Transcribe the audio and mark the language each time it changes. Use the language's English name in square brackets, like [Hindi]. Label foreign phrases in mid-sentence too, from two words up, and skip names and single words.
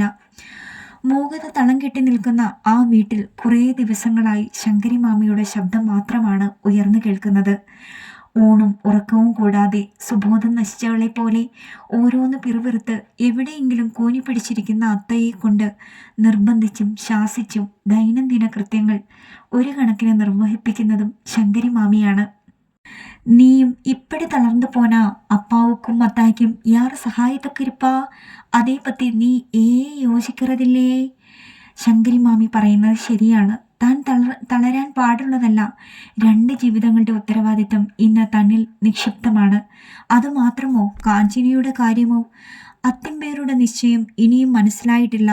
[Malayalam] മൂകത തളം കെട്ടി നിൽക്കുന്ന ആ വീട്ടിൽ കുറേ ദിവസങ്ങളായി ശങ്കരി മാമിയുടെ ശബ്ദം മാത്രമാണ് ഉയർന്നു കേൾക്കുന്നത്. ഊണും ഉറക്കവും കൂടാതെ സുബോധം നശിച്ചവളെ പോലെ ഓരോന്ന് പിറുപിറുത്ത് എവിടെയെങ്കിലും കൂനി പിടിച്ചിരിക്കുന്ന അത്തയെ കൊണ്ട് നിർബന്ധിച്ചും ശാസിച്ചും ദൈനംദിന കൃത്യങ്ങൾ ഒരു കണക്കിന് നിർവഹിപ്പിക്കുന്നതും ശങ്കരി മാമിയാണ്. [Tamil] நீயும் இப்படி தளர்ந்து போனா அப்பாவுக்கும் அத்தாய்க்கும் யார் சகாயத்துக்கு இருப்பா? [Malayalam] അതേ പറ്റി നീ യോജിக்கிறതില്ലേ? ശങ്കരി മാമി പറയുന്നത് ശരിയാണ്. താൻ തളരാൻ പാടുള്ളതല്ല. 2 ജീവിതങ്ങളുടെ ഉത്തരവാദിത്തം ഇന്ന് തന്നിൽ നിക്ഷിപ്തമാണ്. അതുമാത്രമോ കാഞ്ചിനിയുടെ കാര്യമോ? അത്തിമ്പേരുടെ നിശ്ചയം ഇനിയും മനസ്സിലായിട്ടില്ല.